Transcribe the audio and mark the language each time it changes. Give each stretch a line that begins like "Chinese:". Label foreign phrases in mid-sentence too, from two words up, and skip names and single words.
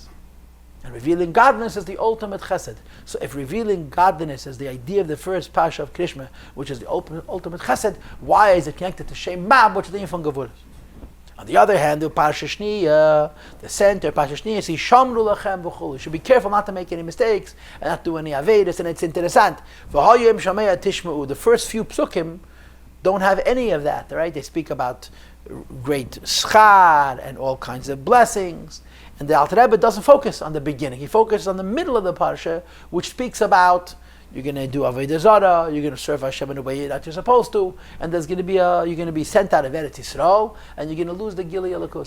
English: And revealing godliness is the ultimate chesed. So if revealing godliness is the idea of the first Parsha of Krishma, which is the ultimate chesed, why is it connected to
Hebrew: שם מ"ב,
English: which is the name from Gevuras? On the other hand, the
Hebrew: פרשה שניה,
English: the center,
Hebrew: פרשה שניה,
English: says,
Hebrew: שמרו לכם וכו.
English: You should be careful not to make any mistakes, and not do any Avedas, and it's interesting.
Hebrew: והיה אם שמוע תשמעו.
English: The first few psukim don't have any of that, right? They speak about great schar and all kinds of blessings. And the Alter Rebbe doesn't focus on the beginning. He focuses on the middle of the parsha, which speaks about you're going to do
Hebrew: עבודה זרה,
English: you're going to serve Hashem in a way that you're supposed to, and there's going to be you're going to be sent out of
Hebrew: ארץ ישראל,
English: and you're going to lose the
Hebrew: גילוי אלקות.